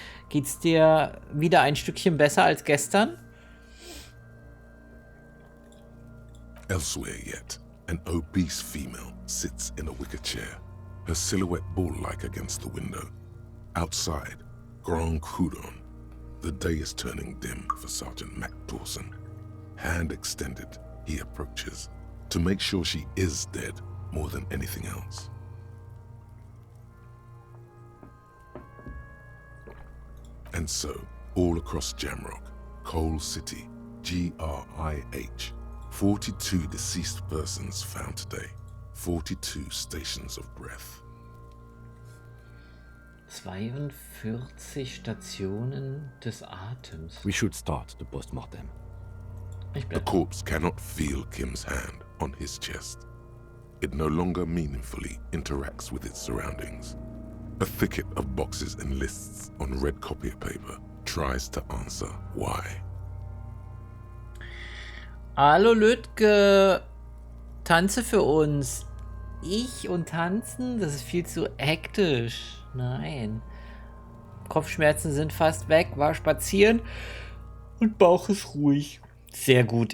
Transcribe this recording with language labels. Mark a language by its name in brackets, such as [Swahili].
[German] Geht's dir wieder ein Stückchen besser als gestern? [English] Elsewhere yet, an obese female sits in a wicker chair, her silhouette bull-like against the window. Outside, Grand Coudon. The day is turning dim for Sergeant Mac Dawson. Hand extended, he approaches, to make sure she is dead more than anything else. And so, all across Jamrock, Coal City, GRIH, 42 deceased persons found today, 42 stations of breath. [German] 42 Stationen des Atems. [English] We should start the post-mortem. The corpse cannot feel Kim's hand on his chest. It no longer meaningfully interacts with its surroundings. A thicket of boxes and lists on red copier paper tries to answer why. [German] Hallo Lütke, tanze für uns. Ich und tanzen? Das ist viel zu hektisch. Nein. Kopfschmerzen sind fast weg, war spazieren und Bauch ist ruhig. Sehr gut.